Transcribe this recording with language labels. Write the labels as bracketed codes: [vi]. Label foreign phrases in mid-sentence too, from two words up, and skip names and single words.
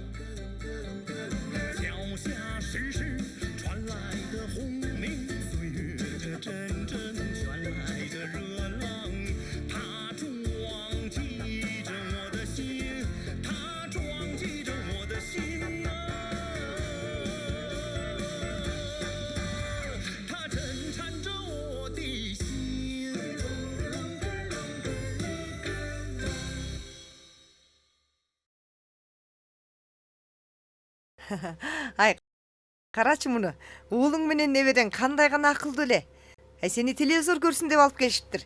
[zh] 脚下时时传来的轰鸣，岁月这阵阵传来的热浪，它撞击着我的心，它撞击着我的心啊，它震颤着我的心。 [ky] Ай, карачы муну. Уулуң менен небеден кандай гана акылдуу эле. Сени телевизор көрсүн деп алып келишиптир.